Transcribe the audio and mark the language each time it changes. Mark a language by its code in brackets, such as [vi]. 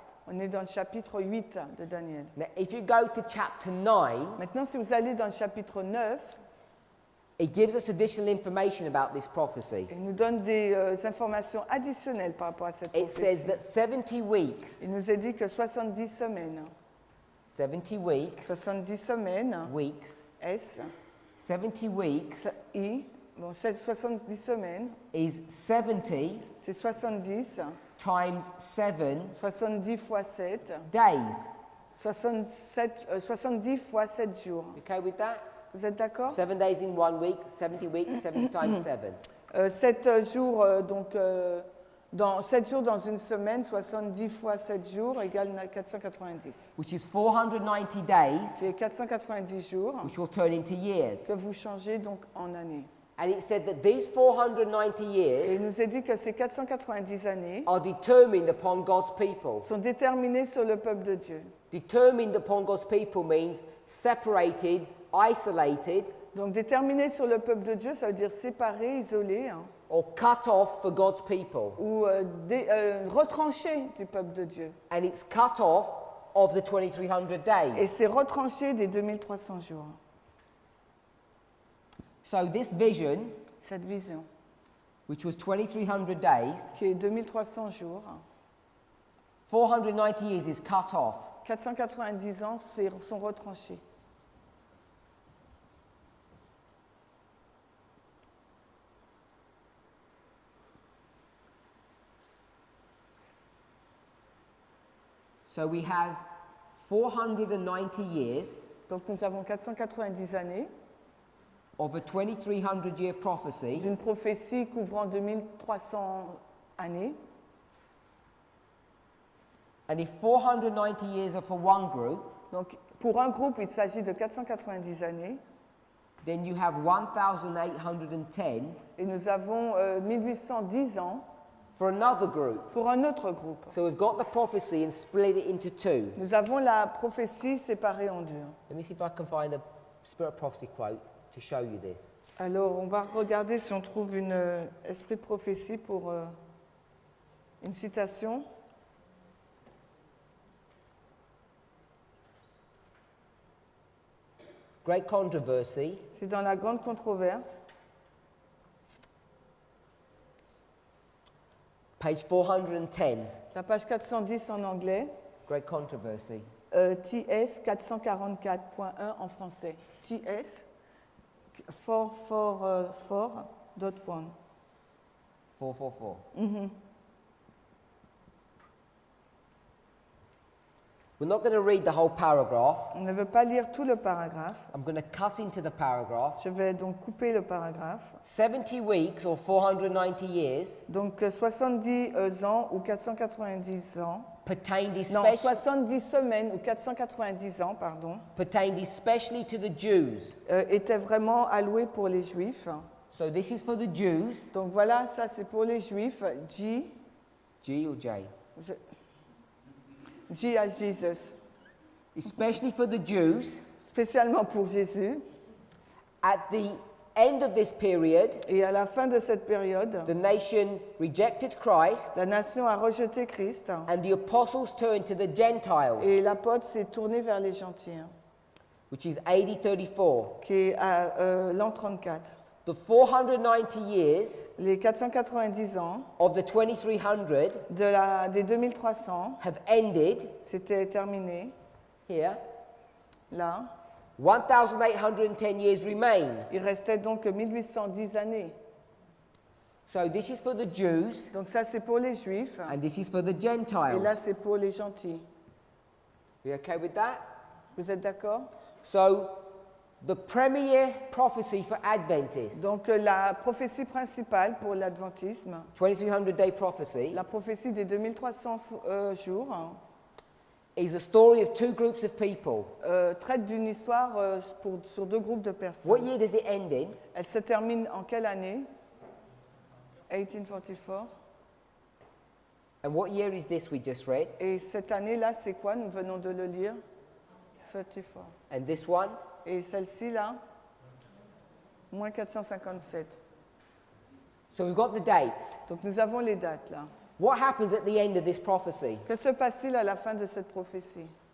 [fr] On est dans le chapitre 8 de Daniel. [en] Now, if you go to chapter 9, [fr] Maintenant, si vous allez dans le chapitre 9, [en] it gives us additional information about this prophecy. [fr] il nous donne des informations additionnelles par rapport à cette [en] It says [fr] prophétie. [en] that 70 weeks, [fr] Il nous est dit que 70 semaines, [en] 70 weeks, [fr] 70 semaines, [en] weeks, S, 70 weeks [fr] I, bon, c'est 70 semaines, [en] is 70 [fr] c'est 70, [en] times 7 [fr] 70 fois 7, [en] days. [fr] 70 fois 7 jours. [en] You okay with that? [fr] Vous êtes d'accord? [en] 7 days in 1 week, 70 weeks, 70 times 7. [fr] 7 jours, dans 7 jours dans une semaine, 70 fois 7 jours égale 490. [en] Which is 490 days, [fr] C'est 490 jours [en] which will turn into years. [fr] que vous changez donc en années. [en] And it said that these 490 [fr] Et il [en] years [fr] nous est dit que ces 490 années [en] are determined upon God's people. [fr] sont déterminées sur le peuple de Dieu. [en] Determined upon God's people means separated, isolated, [fr] Donc déterminées sur le peuple de Dieu, ça veut dire séparé, isolé, hein, [en] or cut off for God's people. [fr] ou retranché du peuple de Dieu. [en] And it's cut off of the 2,300 [fr] Et [en] days. [fr] c'est retranché des 2300 jours. [en] So this vision, [fr] Cette vision, [en] which was 2,300 days, [fr] qui est 2300 jours, [en] 490 years is cut off. [fr] 490 ans sont retranchés. [en] So we have 490 years [fr] Donc nous avons 490 années [en] of a 2,300 year prophecy, [fr] d'une prophétie couvrant 2300 années. [en] and if 490 years are for one group, [fr] Donc pour un groupe, il s'agit de 490 années. [en] then you have 1,810 [fr] Et nous avons 1810 ans [en] for another group. [fr] pour un autre groupe. [en] So we've got the prophecy and split it into two. [fr] Nous avons la prophétie séparée en deux. [en] Let me see if I can find a Spirit of Prophecy quote to show you this. [fr] Alors, on va regarder si on trouve une esprit de prophétie pour une citation. [en] Great controversy, [fr] C'est dans la grande controverse, [en] page 410. [fr] la page 410 en anglais, [en] Great controversy. [fr] TS 444.1 en français. TS 444.1. 444. Mhm. [en] We're not going to read the whole paragraph. [fr] On ne veut pas lire tout le paragraphe. [en] I'm going to cut into the paragraph. [fr] Je vais donc couper le paragraphe. [en] 70 weeks or 490 years [fr] Donc 70 ans ou 490 ans. [en] pertained [fr] Non, [en] especially, [fr] 70 semaines ou 490 ans, pardon, [en] pertained especially to the Jews. [fr] étaient vraiment alloués pour les Juifs. [en] So this is for the Jews. [fr] Donc voilà, ça c'est pour les Juifs. G [en] Or J? as Jesus. Especially for the Jews. [fr] Spécialement pour Jésus. [en] At the end of this period, [fr] Et à la fin de cette période, [en] the nation rejected Christ [fr] la nation a rejeté Christ [en] and the apostles turned to the Gentiles, [fr] et l'apôtre s'est tourné vers les gentils, [en] which is AD 34. [fr] qui est à l'an 34. [en] The 490 years [fr] Les 490 ans [en] of the 2300 [fr] des 2300, [en] have ended [fr] c'était terminé. [en] here. [fr] Là, [en] 1,810 years remain. [fr] il restait donc 1810 années. [en] So this is for the Jews [fr] Donc ça c'est pour les Juifs [en] and this is for the [fr] et là [en] Gentiles. [fr] c'est pour les gentils. [en] We okay with that? [fr] Vous êtes d'accord? [en] So the premier prophecy for Adventists, [fr] Donc la prophétie principale pour l'adventisme, [en] 2300-day prophecy, [fr] la prophétie des 2300 jours, [en] is a story of two groups of people. [fr] traite d'une histoire sur deux groupes de [en] What [fr] personnes. [en] year does it end in? [fr] Elle se termine en quelle année? 1844. [en] And what year is this we just read? [fr] Et cette année-là, c'est quoi? Nous venons de le lire. 34. [en] And this one? [fr] Et celle-ci, là? Moins 457. [en] So we've got the dates. [fr] Donc nous avons les dates, là. [en] What happens at the end of this prophecy? [fr] Que se passe-t-il à la fin de cette prophétie?